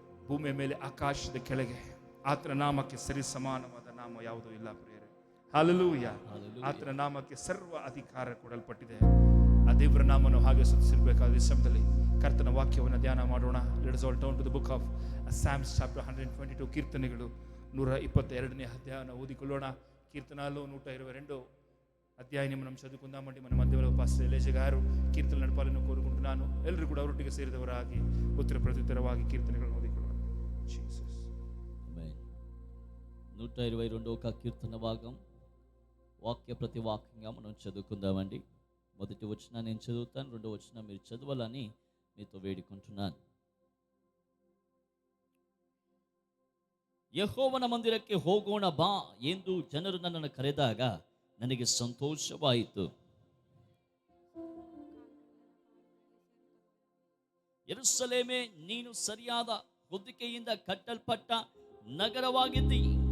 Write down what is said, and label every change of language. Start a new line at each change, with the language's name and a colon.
Kannada: ಭೂಮಿಯ ಮೇಲೆ ಆಕಾಶದ ಕೆಳಗೆ ಆತನ ನಾಮಕ್ಕೆ ಸರಿ ಸಮಾನವಾದ ನಾಮ ಯಾವುದೂ ಇಲ್ಲ ಪ್ರಿಯರೇ. ಹಲ್ಲೆಲೂಯಾ. ಆತನ ನಾಮಕ್ಕೆ ಸರ್ವ ಅಧಿಕಾರ ಕೊಡಲ್ಪಟ್ಟಿದೆ. ಆ ದೇವರ ನಾಮವನ್ನು ಹಾಗೆ ಸ್ತುತಿಸಬೇಕಾದ ಈ ಸಮಯದಲ್ಲಿ ಕರ್ತನ ವಾಕ್ಯವನ್ನು ಧ್ಯಾನ ಮಾಡೋಣ.
English: Let's all turn to the book of Psalms chapter 122.
Kannada: ಕೀರ್ತನೆಗಳು 122ನೇ ಅಧ್ಯಾಯವನ್ನು ಓದಿಕೊಳ್ಳೋಣ.
Telugu: కీర్తనాలు 122 అధ్యాయాన్ని మనం చదువుకుందామండి. మన మధ్యలో పాస్టర్ ఎలీజా గారు కీర్తనలు నడపాలని కోరుకుంటున్నాను.
Kannada: ಎಲ್ಲರೂ ಕೂಡ ಅವರೊಟ್ಟಿಗೆ ಸೇರಿದವರಾಗಿ ಉತ್ತರ ಪ್ರತ್ಯುತ್ತರವಾಗಿ ಕೀರ್ತನೆಗಳನ್ನು ಓದಿಕೊಳ್ಳೋಣ.
Telugu: జీసస్. ఆమేన్. 122వ కీర్తన భాగం వాక్య ప్రతి వాక్యంగా మనం చదువుకుందామండి. మొదటి వచనం నేను చదువుతాను, రెండో వచనం మీరు చదవాలని మీతో వేడుకుంటున్నాను.
Kannada: ಯೆಹೋವನ ಮಂದಿರಕ್ಕೆ ಹೋಗೋಣ ಬಾ ಎಂದು ಜನರು ನನ್ನನ್ನು ಕರೆದಾಗ ನನಗೆ ಸಂತೋಷವಾಯಿತು. ಯೆರೂಸಲೇಮೇ, ನೀನು ಸರಿಯಾದ ಹೊದಿಕೆಯಿಂದ ಕಟ್ಟಲ್ಪಟ್ಟ ನಗರವಾಗಿದ್ದಿ.